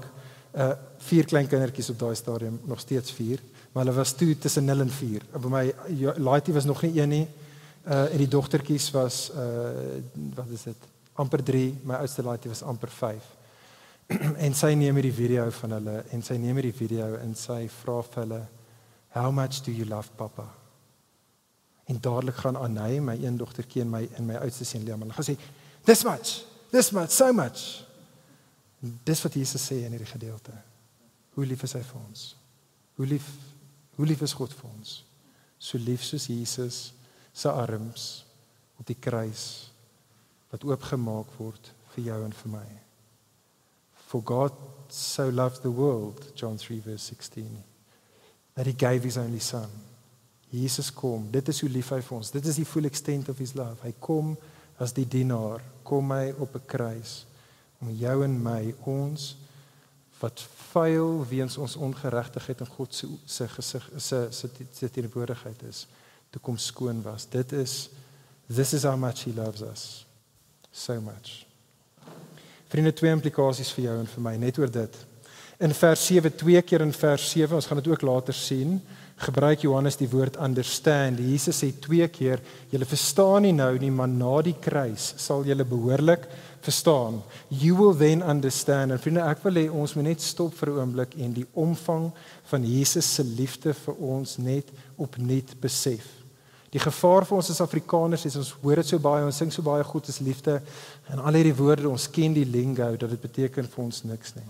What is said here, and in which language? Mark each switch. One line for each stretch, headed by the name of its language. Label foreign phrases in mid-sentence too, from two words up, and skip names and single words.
Afrikaans: 4 klein kindertjies op daai stadium, nog steeds 4, maar hulle was toe tussen 0 en 4. By my laaitjie was nog nie 1 nie, en die dogtertjies was, wat is dit, amper 3, my oudste laaitjie was amper 5. En sy neem hierdie video van hulle, en sy neem hierdie video, en sy vra vir hulle,
English: how much do you love papa?
Afrikaans: En dadelik gaan Anay, my een dogtertjie en my oudste seun Liam, hulle gaan sê,
English: this much, so much.
Afrikaans: Dis wat Jesus sê in hierdie gedeelte. Hoe lief is hy vir ons? Hoe lief is God vir ons? So lief soos Jesus se arms op die kruis wat oopgemaak word vir jou en vir my.
English: For God so loved the world, John 3 verse 16, that he gave his only son.
Afrikaans: Jesus kom, dit is hoe lief hy vir ons. Dit is die
English: full extent of his love.
Afrikaans: Hy kom as die dienaar, kom hy op 'n kruis om jou en my, ons wat vuil weens ons ongeregtigheid en God se teenwoordigheid is, te kom skoon was.
English: This is how much he loves us. So much.
Afrikaans: Vriende, 2 implikasies vir jou en vir my, net oor dit. In vers 7, 2 keer in vers 7, ons gaan dit ook later sien, gebruik Johannes die woord understand. Jesus sê 2 keer, julle verstaan nie nou nie, maar na die kruis sal julle behoorlik verstaan.
English: You will then understand.
Afrikaans: En vriende, ek wil hê ons moet net stop vir 'n oomblik en die omvang van Jesus se liefde vir ons net opnuut besef. Die gevaar vir ons as Afrikaners is, ons hoor dit so baie, ons sing so baie God is liefde, en al hierdie woorde, ons ken die lingo, dat dit beteken vir ons niks nie.